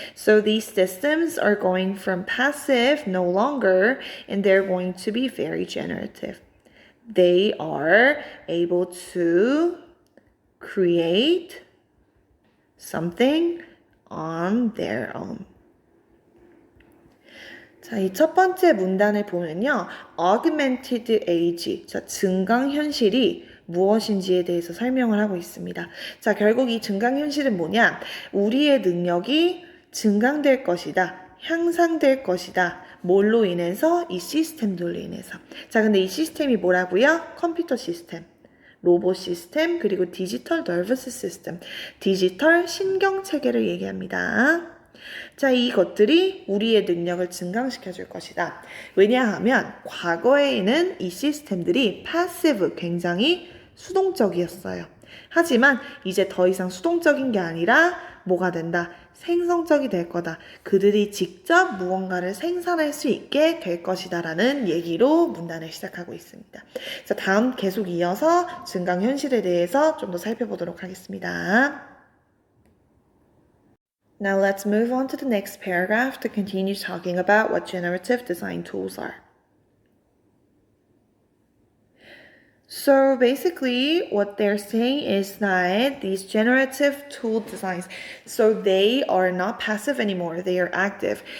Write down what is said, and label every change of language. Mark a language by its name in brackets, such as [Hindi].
[English] So these systems are going from passive no longer, and they're going to be very generative. They are able to create something on their own. [Korean] 자, 이 첫 번째 문단을 보면요. [English] Augmented age, [Korean] 자, 증강현실이 무엇인지에 대해서 설명을 하고 있습니다. 자, 결국 이 증강현실은 뭐냐? 우리의 능력이 증강될 것이다. 향상될 것이다. 뭘로 인해서? 이 시스템들로 인해서. 자, 근데 이 시스템이 뭐라고요? 컴퓨터 시스템. 로봇 시스템, 그리고 디지털 너버스 시스템, 디지털 신경체계를 얘기합니다. 자, 이것들이 우리의 능력을 증강시켜 줄 것이다. 왜냐하면 과거에는 이 시스템들이 passive, 굉장히 수동적이었어요. 하지만 이제 더 이상 수동적인 게 아니라 뭐가 된다? 생성적이 될 거다. 그들이 직접 무언가를 생산할 수 있게 될 것이다 라는 얘기로 문단을 시작하고 있습니다. 자, 다음 계속 이어서 증강현실에 대해서 좀 더 살펴보도록 하겠습니다. [English] Now let's move on to the next paragraph to continue talking about what generative design tools are. So basically what they're saying is that these generative tool designs, so they are not passive anymore, they are active.